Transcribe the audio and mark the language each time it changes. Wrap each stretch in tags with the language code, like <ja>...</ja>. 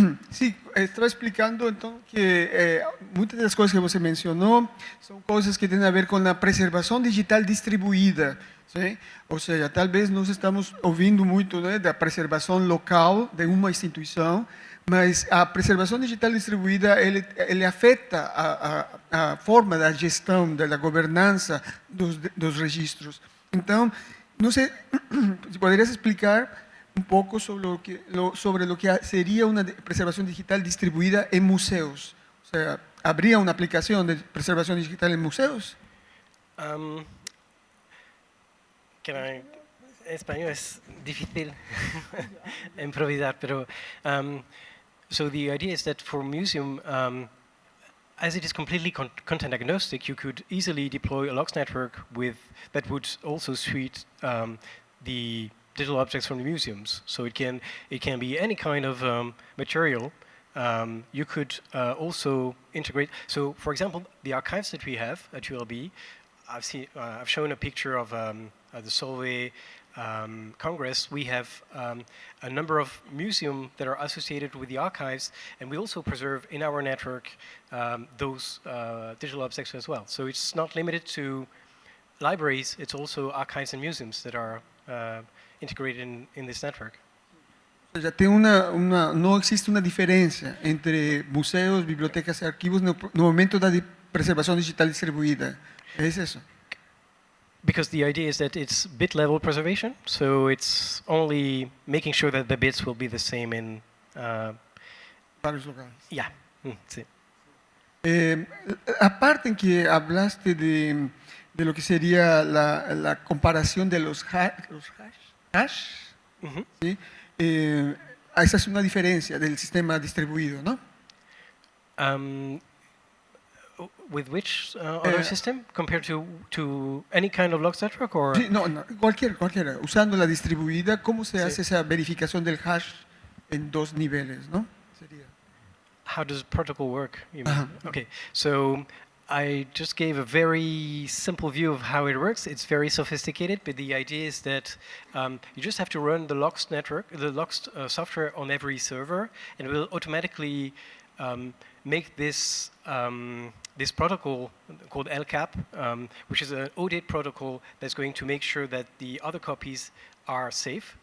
<es>Sí, estaba explicando entonces que muchas de las cosas que você mencionó son cosas que tienen a ver con la preservación digital distribuida. ¿Sí?</es> <pt>Ou seja, tal vez nós estamos ouvindo muito, né, da preservação local de uma instituição, mas a preservação digital distribuída ele afeta a forma da gestão, da governança dos registros. Então, não sei se poderias explicar um pouco sobre o que seria uma preservação digital distribuída em museus. Ou seja, haveria uma aplicação de preservação digital em museus?</pt> <es>Español es difícil improvisar,</es> <en>pero so the idea is that for museum, as it is completely content agnostic, you could easily deploy a locks network that would also suite the digital objects from the museums. So it can be any kind of material. You could also integrate. So, for example, the archives that we have at ULB, I've shown a picture of the Solvay Congress. We have a number of museums that are associated with the archives, and we also preserve in our network those digital objects as well. So it's not limited to libraries, it's also archives and museums that are integrated in this network.</en> <pt>Já tem não existe uma diferença entre museus, bibliotecas e arquivos no momento da preservação digital distribuída. É isso?</pt> <en>Because the idea is that it's bit level preservation, so it's only making sure that the bits will be the same in</en> <pt>vários lugares. Yeah. Sí.</pt> <es>A parte en que hablaste de lo que sería la comparación de los hash, ¿sí? Esa es una diferencia del sistema distribuido, ¿no?</es> <en>With which other system compared to any kind of locks network or?</en> <es>Sí, no, cualquiera. Usando la distribuida, ¿cómo se hace esa verificación del hash en dos niveles, no? Sería.</es> <en>How does protocol work? You mean? Okay, so I just gave a very simple view of how it works. It's very sophisticated, but the idea is that you just have to run the locks network, the locks software on every server, and it will automatically make this this protocol called LCAP, which is an audit protocol that's going to make sure that the other copies are safe.</en>